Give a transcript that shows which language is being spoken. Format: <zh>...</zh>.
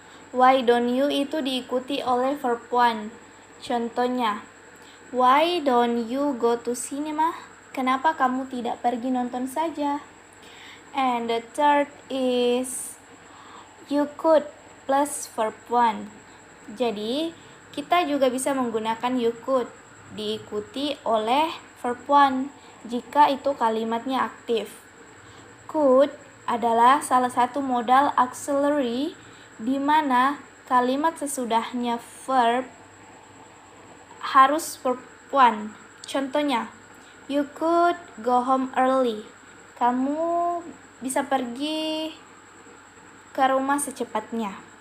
<en>Why don't you itu diikuti oleh verb 1. Contohnya, why don't you go to cinema?</en> <id>Kenapa kamu tidak pergi nonton saja?</id> <en>And the third is you could plus verb 1.</en> <id>Jadi, kita juga bisa menggunakan you could diikuti oleh verb 1 jika itu kalimatnya aktif. Could adalah salah satu modal auxiliary di mana kalimat sesudahnya verb harus verb 1.</id> <en>Contohnya, you could go home early.</en> <id>Kamu bisa pergi ke rumah secepatnya.</id>